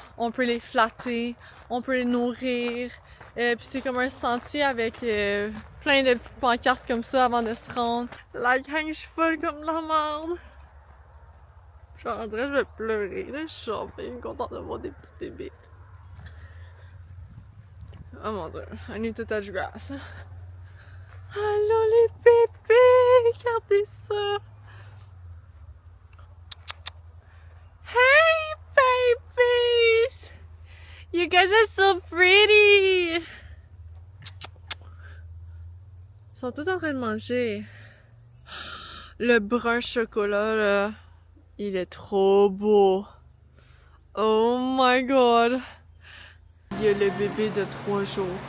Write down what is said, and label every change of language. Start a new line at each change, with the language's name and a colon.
French: On peut les flatter, on peut les nourrir. Puis c'est comme un sentier avec plein de petites pancartes comme ça avant de se rendre. La gang, je suis folle comme la merde. Genre, en vrai, je vais pleurer. Là, je suis genre bien contente de voir des petits bébés. Oh mon dieu,
English: I need to touch grass.
French: Allô les bébés, regardez ça.
English: Hey babies, you guys are so pretty.
French: Ils sont tous en train de manger. Le brun chocolat là, il est trop beau.
English: Oh my god.
French: Il y a le bébé de 3 jours.